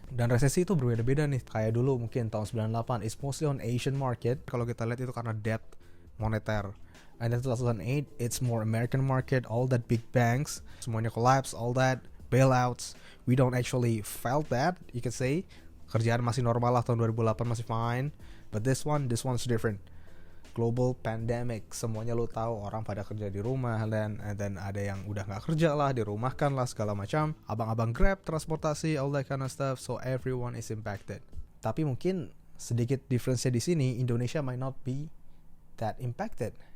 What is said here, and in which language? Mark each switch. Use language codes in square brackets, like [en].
[id] Dan resesi itu berbeda-beda nih. Kayak dulu mungkin tahun 98 [en] is mostly on Asian market. [id] Kalau kita lihat itu karena debt moneter. [en] And then 2008 it's more American market, all that big banks, semuanya collapse, all that bailouts. We don't actually felt that, you could say. [id] Kerjaan masih normal lah, tahun 2008 masih fine. [en] But this one's different. [id] Global pandemic, semuanya lu tahu, orang pada kerja di rumah, and then ada yang udah nggak kerja lah, dirumahkan lah segala macam. Abang-abang Grab, transportasi, [en] all that kind of stuff. So everyone is impacted. [id] Tapi mungkin sedikit difference-nya di sini, [en] Indonesia might not be that impacted.